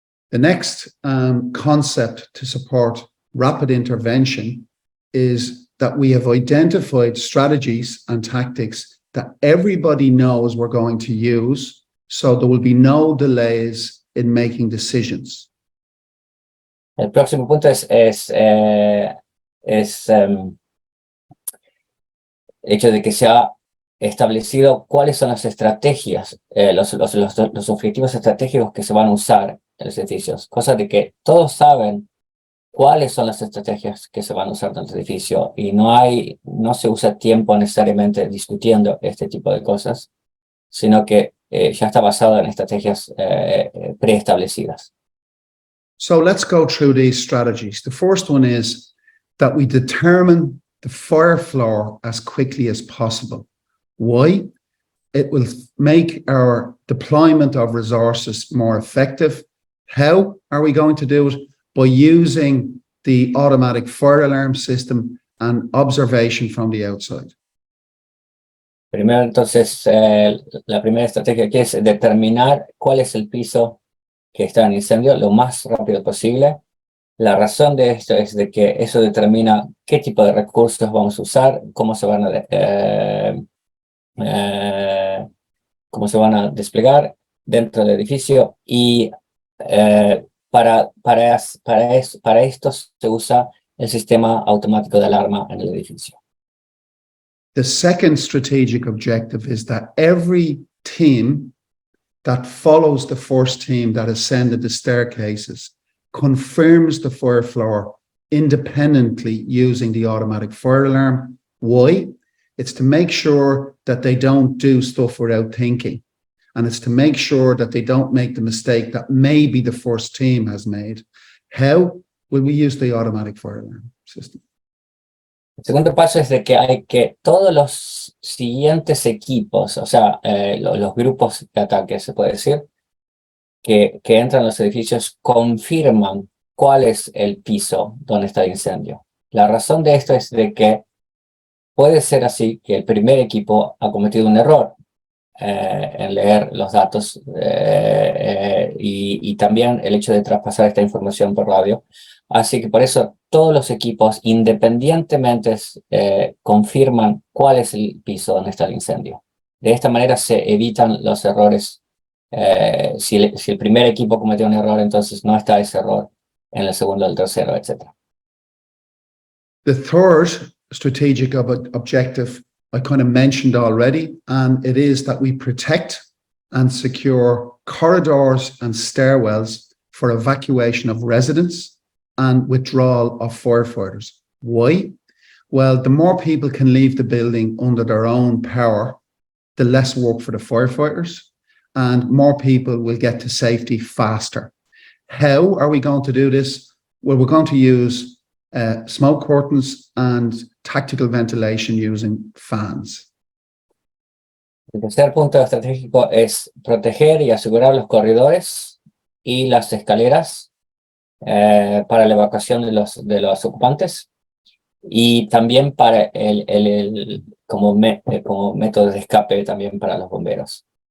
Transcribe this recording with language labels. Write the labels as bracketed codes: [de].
[en] The next concept to support rapid intervention is that we have identified strategies and tactics that everybody knows we're going to use, so there will be no delays in making decisions. [es] El próximo punto es el hecho de que se ha establecido cuáles son las estrategias, los objetivos estratégicos que se van a usar en los edificios, cosa de que todos saben cuáles son las estrategias que se van a usar en el edificio y no se usa tiempo necesariamente discutiendo este tipo de cosas, sino que ya está basado en estrategias preestablecidas. [en] So let's go through these strategies. The first one is that we determine the fire floor as quickly as possible. Why? It will make our deployment of resources more effective. How are we going to do it? By using the automatic fire alarm system and observation from the outside. [es] Primero, entonces, la primera estrategia aquí es determinar cuál es el piso que está en incendio lo más rápido posible. La razón de esto es de que eso determina qué tipo de recursos vamos a usar, cómo se van a desplegar dentro del edificio y para esto se usa el sistema automático de alarma en el edificio. [en] The second strategic objective is that every team that follows the first team that ascended the staircases confirms the fire floor independently using the automatic fire alarm. Why? It's to make sure that they don't do stuff without thinking. And it's to make sure that they don't make the mistake that maybe the first team has made. How will we use the automatic fire alarm system? [es] El segundo paso es de que hay que todos los siguientes equipos, o sea, los grupos de ataque, se puede decir, que entran a los edificios, confirman cuál es el piso donde está el incendio. La razón de esto es de que puede ser así que el primer equipo ha cometido un error en leer los datos y también el hecho de traspasar esta información por radio. Así que por eso todos los equipos independientemente confirman cuál es el piso donde está el incendio. De esta manera se evitan los errores. Si el primer equipo cometió un error, entonces no está ese error en el segundo, el tercero, etc. [en] The third strategic objective I kind of mentioned already, and it is that we protect and secure corridors and stairwells for evacuation of residents and withdrawal of firefighters. Why? Well, the more people can leave the building under their own power, the less work for the firefighters, and more people will get to safety faster. How are we going to do this? Well, we're going to use smoke curtains and tactical ventilation using fans. [es] El tercer punto estratégico es proteger y asegurar los corredores y las escaleras para la evacuación de los ocupantes y también para como método de escape también para los bomberos.